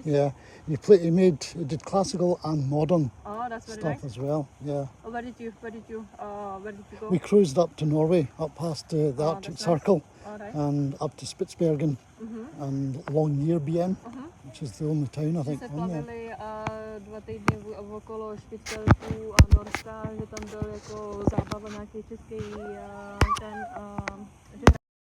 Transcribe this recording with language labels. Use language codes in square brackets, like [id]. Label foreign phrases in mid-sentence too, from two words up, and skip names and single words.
[en] Yeah, he did classical and modern Oh, that's very stuff nice. as well. Yeah. Oh, where did you go? We cruised up to Norway, up past the Arctic that's nice. Circle, All right. and up to Spitsbergen and Longyearbyen, which is the only town I think [cs] Se [en] on there. [cs] plavili 2 týdny okolo Špicberku a Norska, že tam byl jako zábava nějaký český ten, že